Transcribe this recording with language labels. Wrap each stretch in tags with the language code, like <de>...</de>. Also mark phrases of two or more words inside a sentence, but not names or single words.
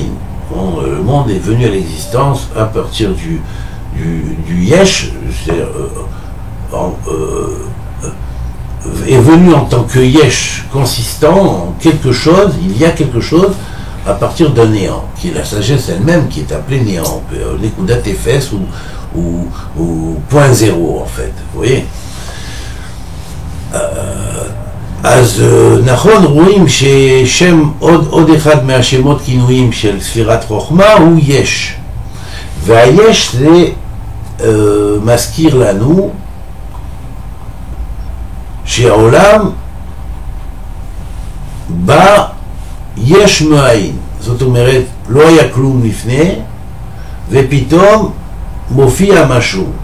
<fr>Bon, le monde est venu à l'existence à partir du Yesh, c'est-à-dire, est venu en tant que Yesh, consistant en quelque chose, il y a quelque chose à partir d'un néant, qui est la sagesse elle-même, qui est appelée néant,</fr> <he>נקודת אפס</he> <fr>ou point zéro en fait, vous voyez.</fr> <he>אז נכון רואים ששם עוד אחד מהשמות כינויים של ספירת חוכמה הוא יש, והיש זה מזכיר לנו שהעולם בא יש מאין, זאת אומרת לא היה כלום לפני ופתאום מופיע משהו.</he>